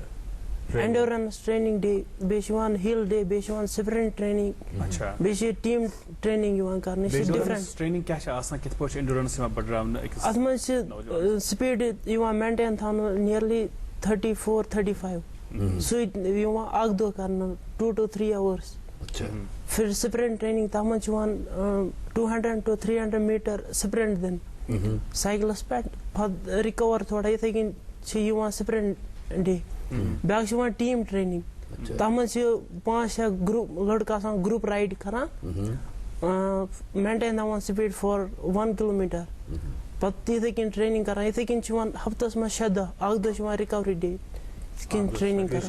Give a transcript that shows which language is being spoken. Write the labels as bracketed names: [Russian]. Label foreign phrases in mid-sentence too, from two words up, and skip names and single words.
[English] endurance training day [Kashmiri] بیٚیہِ چھِ یِوان [English] hill day [Kashmiri] بیٚیہِ چھِ یِوان [English] sprint training [Kashmiri] بیٚیہِ چھِ [English] team training [Kashmiri] یِوان کَرنہٕ یہِ چھِ ڈِفرنٹ. اَتھ منٛز چھِ سپیٖڈ یِوان مینٹین تھاونہٕ نِیرلی 34-35 سُے یِوان اکھ دۄہ کَرنہٕ [English] 2 to 3 hours. [Kashmiri] پھر [English] sprint training [Kashmiri] تَتھ منٛز چھِ یِوان 200 [English] to 300 meter sprint [Kashmiri] دِنہٕ سایکلَس پٮ۪ٹھ پَتہٕ رِکَور تھوڑا یِتھَے کٔنۍ چھِ یِوان [English] sprint day. [Kashmiri] بیٛاکھ چھِ یِوان [English] team training [Kashmiri] تَتھ منٛز چھِ 5-6 گرُپ لٔڑکہٕ آسان [English] group ride [Kashmiri] کَران مینٹین تھاوان [English] speed for 1 kilometer [Kashmiri] پَتہٕ یِتھَے کٔنۍ ٹرٛینِنٛگ کَران یِتھَے کٔنۍ چھِ یِوان ہفتَس منٛز 6 دۄہ اَکھ دۄہ چھِ یِوان [English] recovery day [Kashmiri] یِتھ کٔنۍ ٹرٛینِنٛگ کَران.